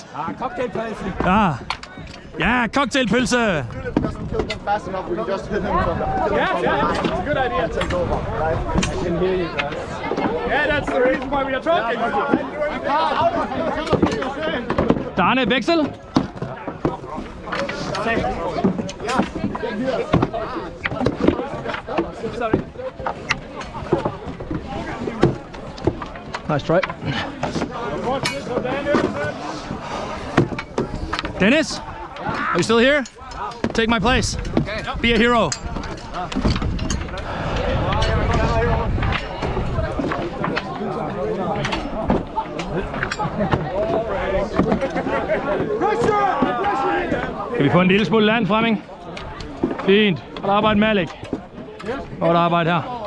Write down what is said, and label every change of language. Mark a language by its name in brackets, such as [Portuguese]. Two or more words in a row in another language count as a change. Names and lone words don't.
[Danish] Cocktailpølse. Ja, cocktailpølse. [English] Doesn't kill them fast enough. We can just hit him from the. Yeah. It's a good idea. Take over, right? I can hear you guys. Yeah, that's the reason why we are talking. [Danish] Darne, veksel. [English] Sorry. Nice try. Dennis, are you still here? Take my place. Okay. Be a hero. [Danish] Kan vi få en lille smule land, Fremming? Fint. Godt arbejde, Malik. Godt arbejde her.